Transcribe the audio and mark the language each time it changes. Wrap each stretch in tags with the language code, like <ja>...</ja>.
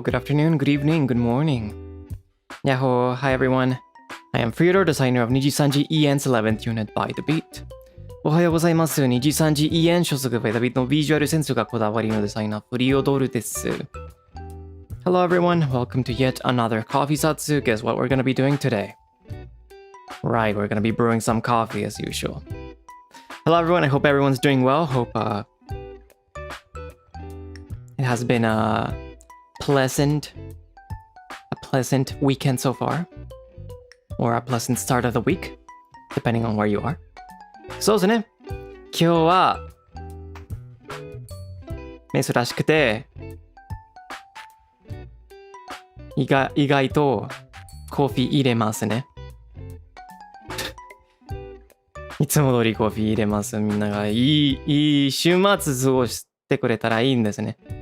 <en>Good afternoon, good evening, good morning. Yahoo. Hi everyone. I am Freodore, designer of NIJISANJI EN's 11th unit by the beat.</en> <ja>おはようございます。 NIJISANJI EN 所属 by the beat のビジュアルセンスがこだわりのデザイナー、フリオドールです。</ja> <en>Hello everyone. Welcome to yet another coffee Zatsu. Guess what we're going to be doing today? Right, we're going to be brewing some coffee as usual. Hello everyone. I hope everyone's doing well. Hope it has been a pleasant weekend so far, or a pleasant start of the week, depending on where you are.</en> <ja>そうですね。今日は珍しくて意外とコーヒー入れますね。いつも通りコーヒー入れます。みんながいい週末過ごしてくれたらいいんですね。</ja>